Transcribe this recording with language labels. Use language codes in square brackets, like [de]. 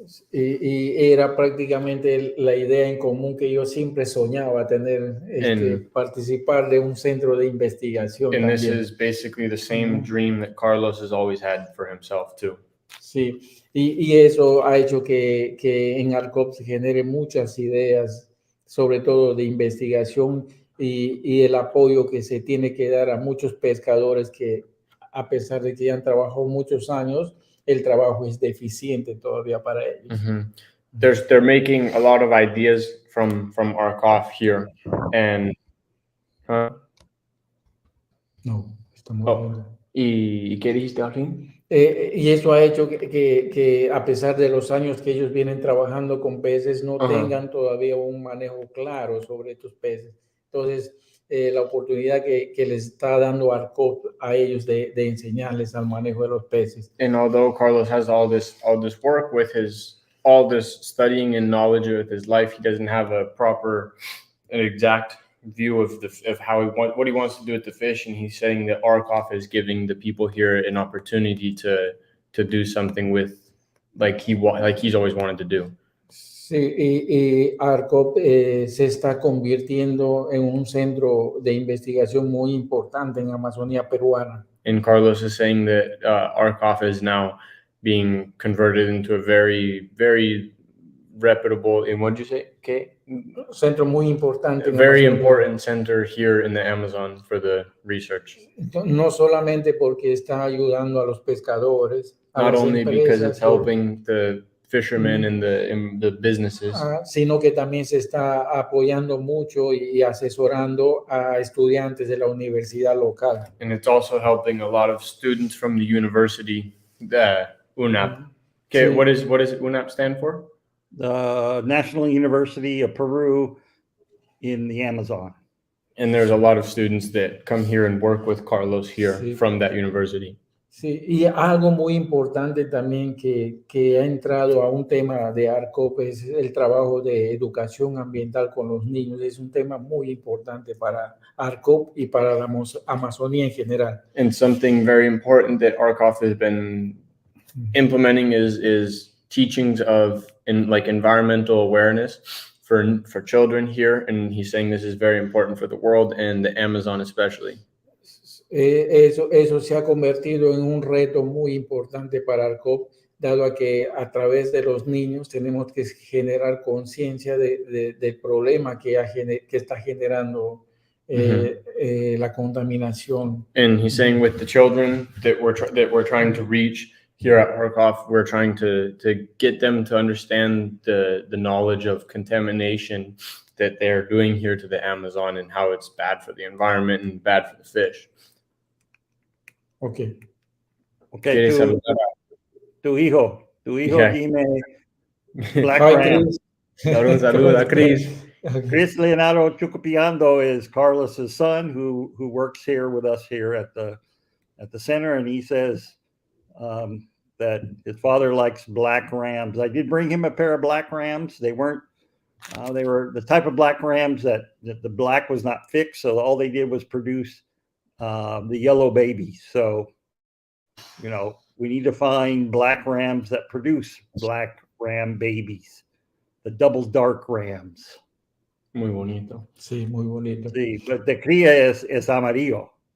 [es] Y era prácticamente la idea en común que yo siempre soñaba tener, participar de un centro de investigación. [en] And this is basically the same dream that Carlos has always had for himself too. [es] Sí, y eso ha hecho que en ARCOF se genere muchas ideas, sobre todo de investigación y el apoyo que se tiene que dar a muchos pescadores que, a pesar de que ya han trabajado muchos años, el trabajo es deficiente todavía para ellos. [en] They're making a lot of ideas from ARCOF here, and [es] no, estamos viendo. ¿Y qué dijiste al fin? Y eso ha hecho que a pesar de los años que ellos vienen trabajando con peces, no tengan todavía un manejo claro sobre estos peces. Entonces, la oportunidad que les está dando ARCOF a ellos de enseñarles al manejo de los peces. [en] And although Carlos has all this work with all this studying and knowledge with his life, he doesn't have an exact view of what he wants to do with the fish, and he's saying that ARCOF is giving the people here an opportunity to do something with like he's always wanted to do. [es] Sí, y ARCOF se está convirtiendo en un centro de investigación muy importante en Amazonía peruana. [en] And Carlos is saying that ARCOF is now being converted into a very, very reputable, and what did you say? Okay. [es] Centro muy importante. [en] A very important center here in the Amazon for the research. [es] No solamente porque está ayudando a los pescadores, a [en] Not [es] las [en] only [es] empresas, [en] because it's helping the fishermen and the businesses, [es] sino que también se está apoyando mucho y asesorando a estudiantes de la universidad local. [en] and it's also helping a lot of students from the university, UNAP. Okay, Sí. what does UNAP stand for? The National University of Peru in the Amazon. And there's a lot of students that come here and work with Carlos here Sí. from that university. [es] Sí, y algo muy importante también que ha entrado a un tema de ARCOF es el trabajo de educación ambiental con los niños. Es un tema muy importante para ARCOF y para la Amazonía en general. [en] And something very important that ARCOF has been implementing is teachings of environmental awareness for children here. And he's saying this is very important for the world and the Amazon especially. [es] Eso se ha convertido en un reto muy importante para ARCOF, dado a que a través de los niños tenemos que generar conciencia del problema que está generando la contaminación. [en] And he's saying with the children that we're trying to reach here at ARCOF, we're trying to get them to understand the knowledge of contamination that they're doing here to the Amazon and how it's bad for the environment and bad for the fish. Okay. [es] Okay, tu hijo, [en] Yeah. [es] dime Black [en] Hi, Ram. Chris. [es] Saluda, Chris. [en] Chris Leonardo Chucupiando is Carlos's son who works here with us here at the center, and he says that his father likes black rams. I did bring him a pair of black rams. They weren't they were the type of black rams that the black was not fixed, so all they did was produce the yellow babies. So, you know, we need to find black rams that produce black ram babies, the double dark rams. [es] Muy bonito. Sí, muy bonito. Sí, [en] but the [es] cría es amarillo.